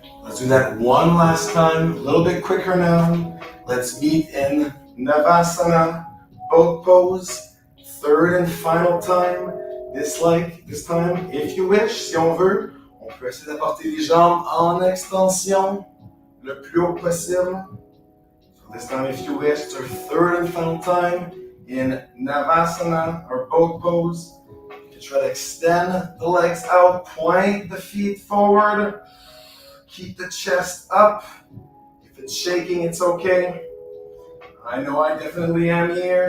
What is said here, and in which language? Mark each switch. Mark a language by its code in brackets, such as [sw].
[en] Let's do that one last time, a little bit quicker now. Let's meet in Navasana, boat pose, third and final time. This time, if you wish, [fr] si on veut, on peut essayer d'apporter les jambes en extension le plus haut possible. [en] So this time, if you wish, it's our third and final time in Navasana, or boat pose. Try to extend the legs out, point the feet forward, keep the chest up. If it's shaking, it's okay. I know I definitely am here.